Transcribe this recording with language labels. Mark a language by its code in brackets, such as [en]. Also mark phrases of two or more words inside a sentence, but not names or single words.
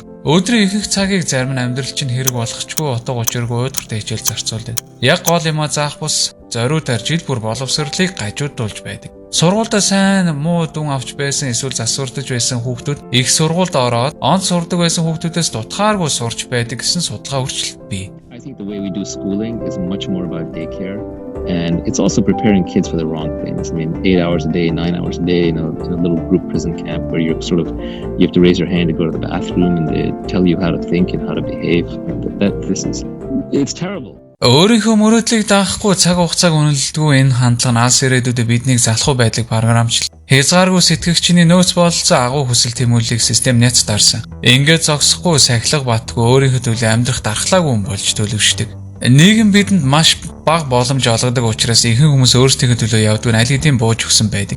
[mn] Өдрийн ихэнх цагийг зарим нь амьдрал чинь хэрэг болохчгүй, утга учиргүй уйдгартай хичээл зарцуулдаг. Яг гол юмаа заах бус зориудаар жил бүр боловсролыг гажуудуулж байдаг. Сургуультай сайн муу дүн авч байсан эсвэл засвардаж байсан хүүхдүүд их сургуульд ороод онц сурдаг байсан хүүхдүүдээс дутгааргүй сурч байдаг гэсэн судалгаа хүртэл бий. [en] I think the way we do schooling is much more about daycare, and it's also preparing kids for the wrong things. I mean, 8 hours a day, 9 hours a day, in a little group prison camp where you have to raise your hand to go to the bathroom, and they tell you how to think and how to behave. It's terrible. [mn] Өөрийнхөө мөрөөдлийг даахгүй цаг хугацааг үнэлдэггүй энэ хандлага нь алс ирээдүйдээ биднийг залхуу байдлыг програмчлал. Хязгааргүй сэтгэгчний нөөц бололцоо агуу хүсэл тэмүүллийг систем няц дарсан. Ингээд зогсохгүй сахилга батгүй өөрийнхөө төлөө амьдрах дархлаагүй хүн болж төлөвшдөг. Нийгэм бидэнд маш бага боломж олгодог учраас ихэнх хүмүүс өөрсдийнхөө төлөө явдаг аль хэдийн бууж өгсөн байдаг.